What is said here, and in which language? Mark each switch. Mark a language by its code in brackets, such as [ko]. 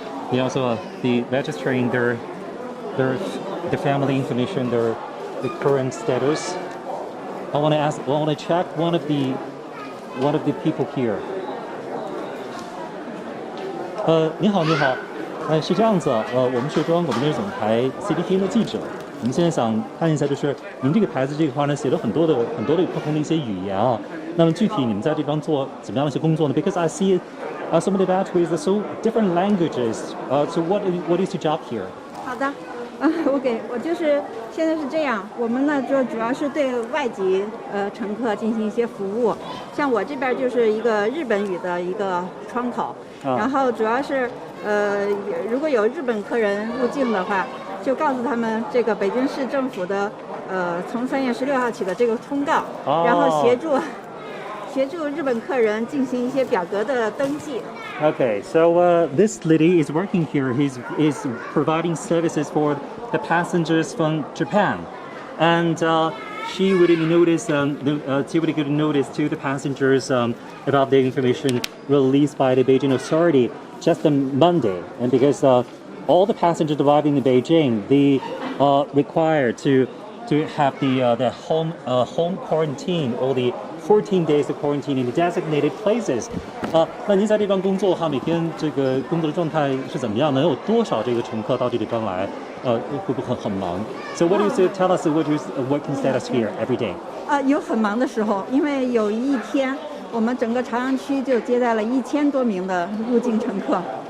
[en] They also the registering their family information, the current status. I want to check one of the people here. [zh] 你好，是这样子，我们是中央广播电视总台 CGTN 的记者。我们现在想看一下，就是您这个牌子这块呢，写了很多的不同的一些语言啊。那么具体你们在这方做怎么样的一些工作呢 ？ [en] Because I see some of the batteries are so different languages. So what is your job here? [zh] 好的，我就是现在是这样，我们呢就主要是对外籍乘客进行一些服务，像我这边就是一个日本语的一个窗口，然后主要是如果有日本客人入境的话，就告诉他们这个北京市政府的从3月16号起的这个通告，然后协助日本客人进行一些表格的登记。 [en] Okay, so this lady is working here. He's providing services for the passengers from Japan, and she would give notice to the passengers about the information released by the Beijing authority just on Monday. And because all the passengers arriving in Beijing, they are required to have the home quarantine or the 14 days of quarantine in the designated places. [zh] 那您在这方工作的话，每天这个工作的状态是怎么样？能有多少这个乘客到这地方来？会不会很忙 [en] ？So what do you tell us? What is working status here every day? [zh] 有很忙的时候，因为有一天我们整个朝阳区就接待了1000多名的入境乘客。